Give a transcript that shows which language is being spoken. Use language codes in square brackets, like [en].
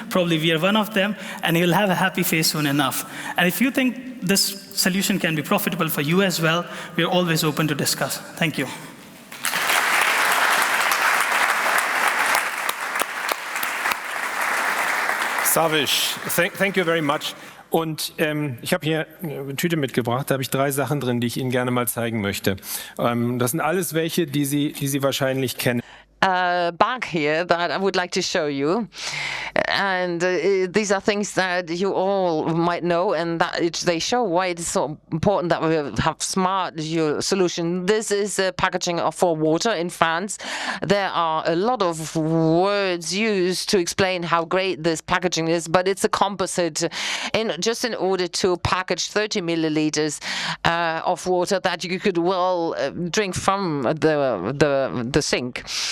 [en] Probably we are one of them, and he'll have a happy face soon enough. And if you think this solution can be profitable for you as well, we're always open to discuss. Thank you. Savish, thank you very much. [de] Und ich habe hier eine Tüte mitgebracht, da habe ich 3 Sachen drin, die ich Ihnen gerne mal zeigen möchte. Das sind alles welche, die Sie wahrscheinlich kennen. [en] Bag here that I would like to show you, and these are things that you all might know, and that they show why it's so important that we have smart solution. This is packaging for water in France. There are a lot of words used to explain how great this packaging is, but it's a composite just in order to package 30 milliliters of water that you could well drink from the sink.